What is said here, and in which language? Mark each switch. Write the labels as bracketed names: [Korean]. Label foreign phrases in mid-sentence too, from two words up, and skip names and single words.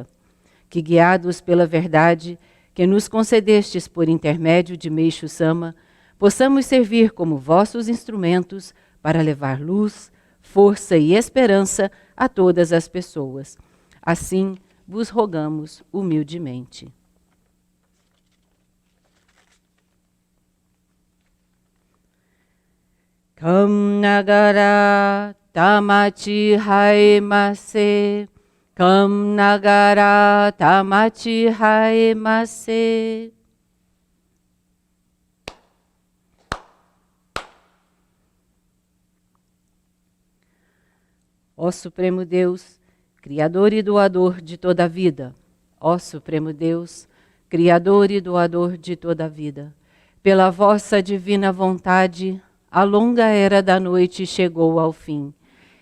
[Portuguese] Que, guiados pela verdade que nos concedestes por intermédio de Meixo Sama, possamos servir como vossos instrumentos para levar luz, força e esperança a todas as pessoas. Assim, vos rogamos humildemente. [Japanese] かむながら たまちはえませ. かむながら たまちはえませ. [Portuguese] Ó Supremo Deus, Criador e doador de toda a vida. Ó Supremo Deus, Criador e doador de toda a vida, pela vossa divina vontade, a longa era da noite chegou ao fim.